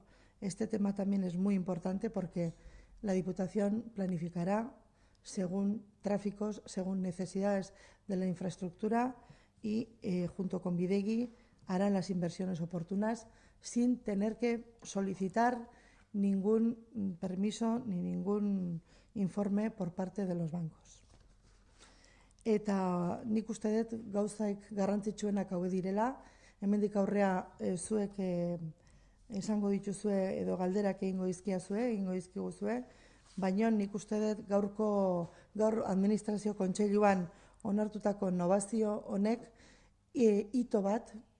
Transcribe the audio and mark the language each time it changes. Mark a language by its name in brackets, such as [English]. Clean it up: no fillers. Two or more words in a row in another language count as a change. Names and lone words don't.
[Spanish] Este tema también es muy importante porque la Diputación planificará según tráficos, según necesidades de la infraestructura y junto con Bidegi hará las inversiones oportunas sin tener que solicitar ningún permiso ni ningún informe por parte de los bancos. [Basque] Eta nik uste dut gauzaik garrantzitsuenak hauek direla, hemendik aurrea zuek esango dituzue edo galderak egingo dizkiguzue, baina nik uste dut gaur administrazio kontseiluan onartutako innovazio honek hito bat,